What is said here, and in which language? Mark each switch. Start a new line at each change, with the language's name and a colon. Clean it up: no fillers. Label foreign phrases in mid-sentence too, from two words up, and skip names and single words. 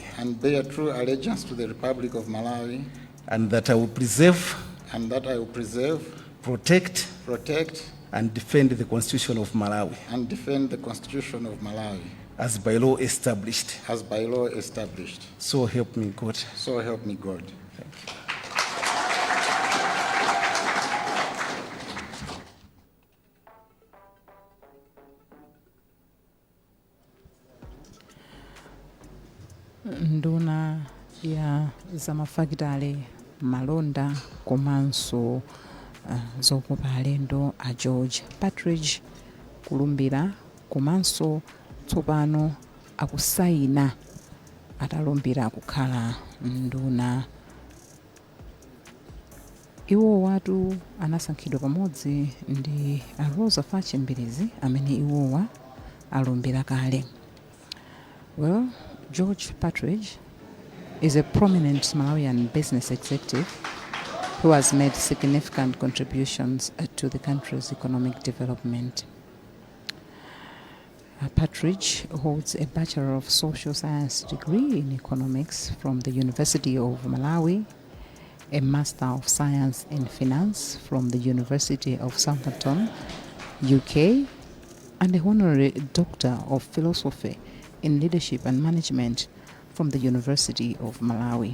English: and bear true allegiance to the Republic of Malawi, and that I will preserve, and that I will preserve, protect, protect, and defend the Constitution of Malawi and defend the Constitution of Malawi as by law established. as by law established. So help me God. So help me God.
Nyanja: Nduna ya zamafakitale malonda komanso zokopa alendo a George Partridge kulumbira komanso tsopano akusayina atalumbira kukhala nduna. Iwo watu anasankhidwa pamodzi ndi a Roza Fatch Mbilidzi amene iwowa alumbira kale.
English: Well, George Partridge is a prominent Malawian business executive who has made significant contributions to the country's economic development. Partridge holds a Bachelor of Social Science degree in economics from the University of Malawi, a Master of Science in Finance from the University of Southampton, UK, and a Honorary Doctor of Philosophy in Leadership and Management from the University of Malawi.